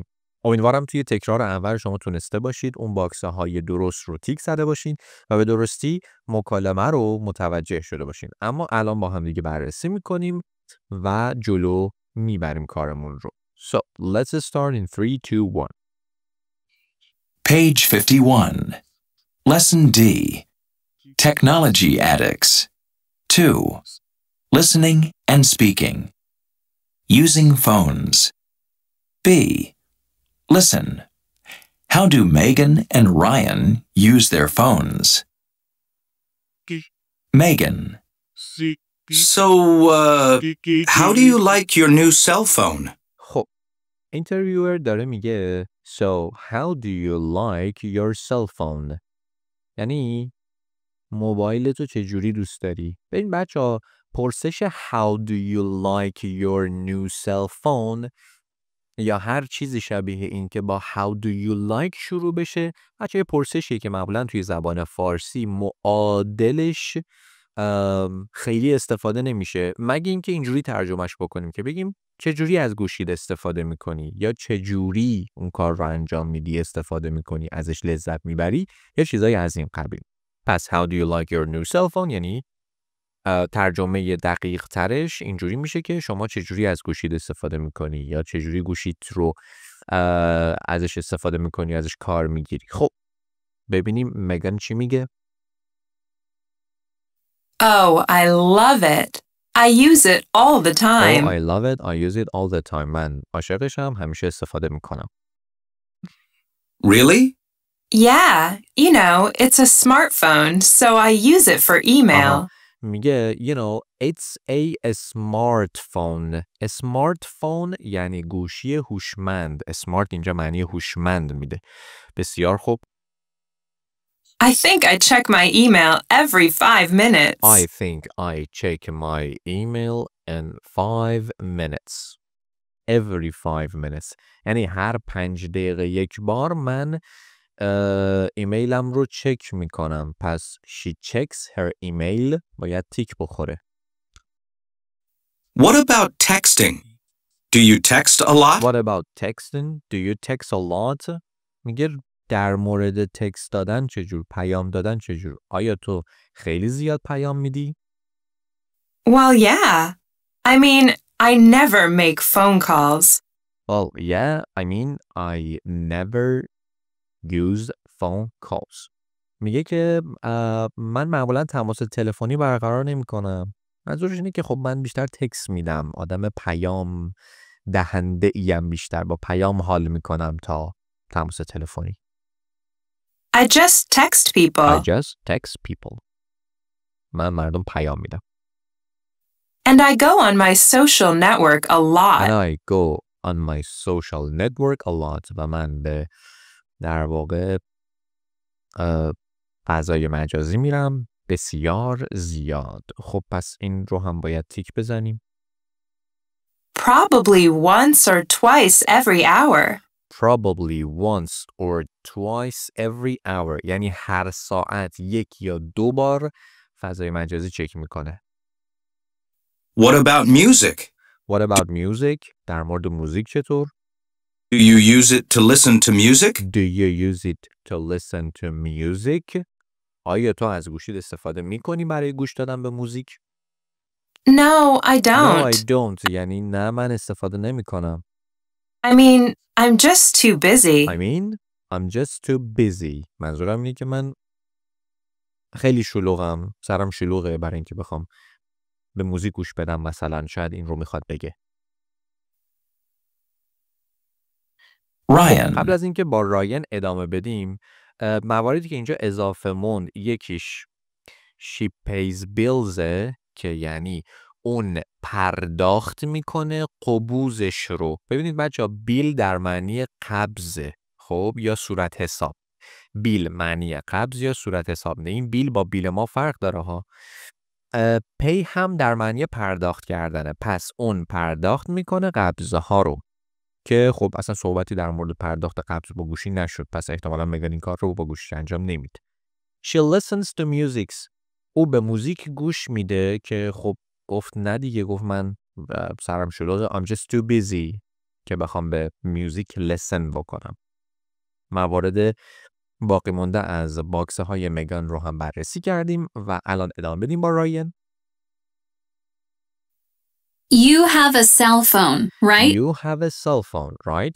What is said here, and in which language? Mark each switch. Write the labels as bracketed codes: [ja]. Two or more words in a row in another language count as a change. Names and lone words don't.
[fa] امیدوارم توی تکرار اول شما تونسته باشید اون باکسه های درست رو تیک زده باشین و به درستی مکالمه رو متوجه شده باشین. اما الان با همدیگه بررسی میکنیم و جلو میبریم کارمون رو. [en] So, let's start in 3, 2, 1. Page 51. Lesson D. Technology Addicts. 2. Listening and speaking. Using phones. B. Listen. How do Megan and Ryan use their phones? Megan. So, how do you like your new cell phone? [fa] خب اینترویور داره میگه [en] So, how do you like your cell phone? [fa] یعنی موبایل تو چجوری دوست داری؟ ببین بچه ها، پرسش [en] How do you like your new cell phone [fa] یا هر چیزی شبیه این که با [en] How do you like [fa] شروع بشه، بچه پرسشیه که معمولا توی زبان فارسی معادلش خیلی استفاده نمیشه، مگه اینکه اینجوری ترجمهش بکنیم که بگیم چجوری از گوشید استفاده میکنی یا چجوری اون کار رو انجام میدی، استفاده میکنی، ازش لذت میبری، یا چیزایی از این قبیل. پس [en] how do you like your new cell phone [fa] یعنی ترجمه دقیق ترش اینجوری میشه که شما چجوری از گوشید استفاده میکنی یا چجوری گوشید رو ازش استفاده میکنی، ازش کار میگیری. خب ببینیم مگان چی میگه. [en] Oh, I love it. I use it all the time. Oh, I love it. I use it all the time. [fa] من عاشقشم، همیشه استفاده میکنم. [en] Really? Yeah, you know, it's a smartphone, so I use it for email. میگه you know, it's a smartphone. A smartphone [fa] یعنی گوشی هوشمند. smart اینجا معنی هوشمند میده. بسیار خوب. [en] I think I check my email every 5 minutes. I think I check my email in 5 minutes. Every 5 minutes. [fa] یعنی هر 5 دقیقه یک بار من ایمیلم رو چک میکنم. پس [en] she checks her email [fa] باید تیک بخوره. [en] What about texting? Do you text a lot? What about texting? Do you text a lot? [fa] میگه در مورد تکست دادن چجور؟ پیام دادن چجور؟ آیا تو خیلی زیاد پیام میدی؟ [en] Well, yeah. I mean, I never make phone calls. Well, yeah. I mean, I never use phone calls. [fa] میگه که من معمولا تماس تلفنی برقرار نمی کنم. منظورش اینه که خب من بیشتر تکست میدم. آدم پیام دهنده ایم، بیشتر با پیام حال میکنم تا تماس تلفنی. [en] I just text people. I just text people. [fa] من مردم پیام میدم. [en] And I go on my social network a lot. And I go on my social network a lot. [fa] و من به در واقع فضای مجازی میرم بسیار زیاد. خب پس این رو هم باید تیک بزنیم. [en] Probably once or twice every hour. Probably once or twice every hour. [fa] یعنی هر ساعت 1 یا 2 بار فضای مجازی چک میکنه. [en] What about music? What about music? [fa] در مورد موزیک چطور؟ [en] Do you use it to listen to music? Do you use it to listen to music? [fa] آیا تو از گوشید استفاده میکنی برای گوش دادن به موزیک؟ [en] No, I No, I don't. don't. [fa] یعنی نه من استفاده نمی کنم. [en] I mean, I'm just too busy. I mean, I'm just too busy. [fa] منظورم اینه که من خیلی شلوغم. سرم شلوغه برای اینکه بخوام به موزیک گوش بدم مثلا. شاید این رو میخواد بگه. Ryan. قبل از اینکه با راین ادامه بدیم، مواردی که اینجا اضافه موند، یکیش [en] she pays bills [fa] که یعنی اون پرداخت میکنه قبوزش رو. ببینید بچه‌ها، بیل در معنی قبضه، خب، یا صورت حساب. بیل معنی قبض یا صورت حساب. نه، این بیل با بیل ما فرق داره ها. پی هم در معنی پرداخت کردنه. پس اون پرداخت میکنه قبضه ها رو، که خب اصلا صحبتی در مورد پرداخت قبض با گوشی نشد، پس احتمالاً مگان این کار رو با گوشی انجام نمیده. [en] She listens to music. [fa] او به موزیک گوش میده، که خب گفت نه دیگه، گفت من سرم شلوغه. [en] I'm just too busy [fa] که بخوام به موزیک listen بکنم. موارد باقی مونده از باکس های مگان رو هم بررسی کردیم و الان ادامه بدیم با راین. [en] You have a cell phone, right? You have a cell phone, right?